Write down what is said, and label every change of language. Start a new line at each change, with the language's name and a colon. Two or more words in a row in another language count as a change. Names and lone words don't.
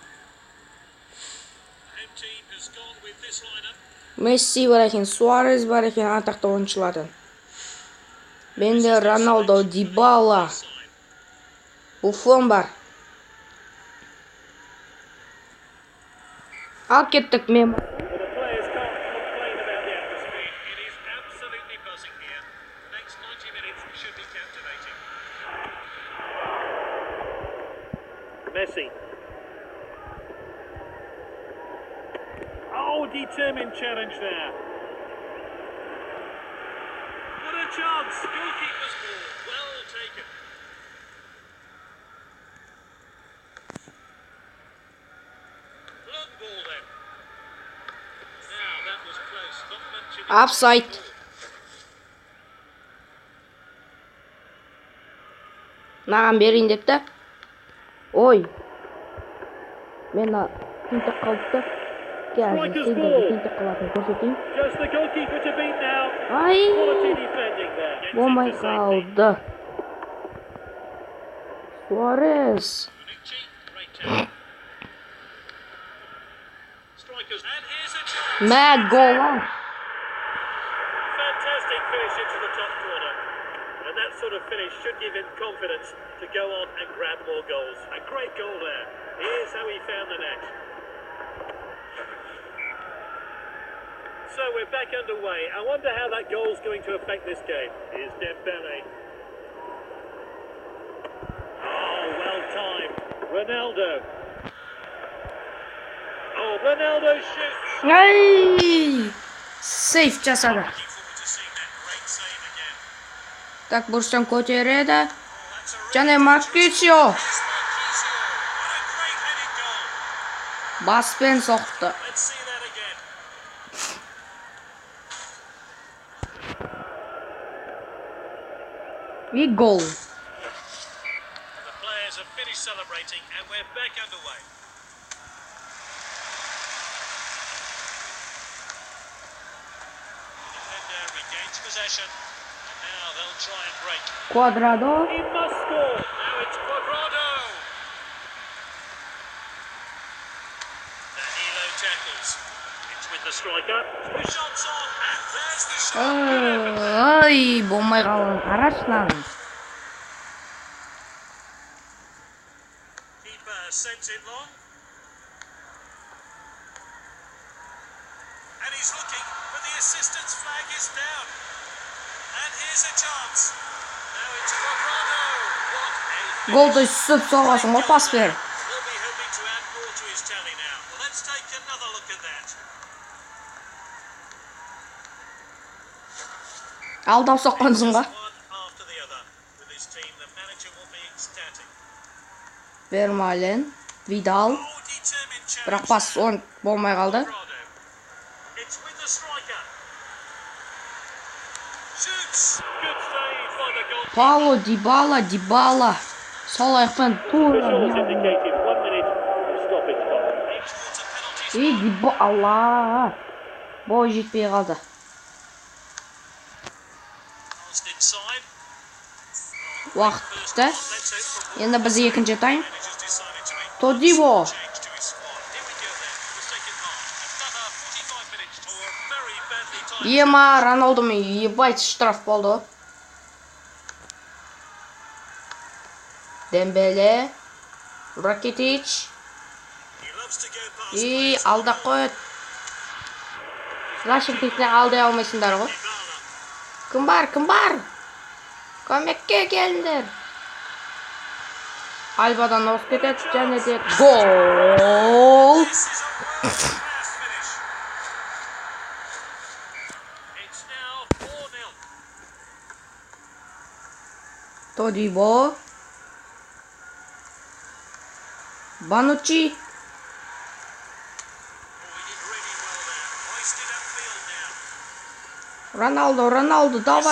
Kazakh: Месси бар екен, Суарес бар екен, атақты ойыншылардан. Менде Роналдо, Дибала, Буфон бар. Ал кеттік мен.
English: Messi. Oh, determined challenge there. What a chance. Goalkeeper's ball. Well taken. Long ball then. Now that was close. Not mentioned. Offside.
Kazakh: Маған берейін депті. Ой. Мен тинтек қалыпты. Тинтек қалатын көрсетейін. Ай. Болмай қалды. Суарес. Мә гол.
English: Fantastic finish into the top corner. And that sort of finish should give him confidence to go on and grab more goals. A great goal there. Here's how he found the net. So we're back underway. I wonder how that goal's going to affect this game. Here's Dembele. Oh, well timed. Ronaldo. Oh, Ronaldo shoots.
Kazakh: Ай! Сейф жасады. Так, бұрыштан көтереді. Және Маркетио. Баспен соқты. И гол.
English: The players have finished celebrating and we're back underway. Defender regains possession and now they'll try and break. Cuadrado. He must score. Now it's Cuadrado. Danilo tackles. It's with the striker. The shot's on and there's the shot.
Kazakh: Ай, болмай қалған. Қарашынан.
English: Keeper sends it long. And he's looking, but the assistant's flag is down. And here's a chance. Now it's Cuadrado. What a
Kazakh: Голды сүп соғасын ғой пас бер.
English: Will be hoping to add more to his tally now. Well, let's take another look at that.
Kazakh: Алдап соққансың ба?
English: One after the other. With his team, the manager will be ecstatic.
Kazakh: Вермален, Видал.
English: Oh, determined challenge.
Kazakh: Бірақ пас он болмай қалды.
English: Cuadrado. It's with the striker. Shoots. Good save by the goalkeeper.
Kazakh: Пауло, Дибала. Сол аяқпен тура.
English: Officials indicated 1 minute stoppage time. Extra penalty.
Kazakh: И Дибала. Бой жетпей қалды.
English: Passed inside.
Kazakh: Уақыт бітті.
English: Let's hope from
Kazakh: Енді біз екінші тайм.
English: managers decided to make
Kazakh: Тодибо.
English: change to his squad. Here we go then, the second half. Another 45 minutes tour, very badly timed.
Kazakh: Ема, Роналдомен ебать штраф болды. Дембеле. Ракетич.
English: He loves wants to go past
Kazakh: И
English: players.
Kazakh: алда қой. Лашын текіне алдай алмайсыңдар ғой.
English: Dybala.
Kazakh: Кім бар? Көмекке келіңдер. Альбадан озып кетеді және де гол.
English: This is a world-class finish. It's now 4-0.
Kazakh: Тодибо. Банучи.
English: Oh, he did really well there. Hoisted upfield now.
Kazakh: Роналдо, давай.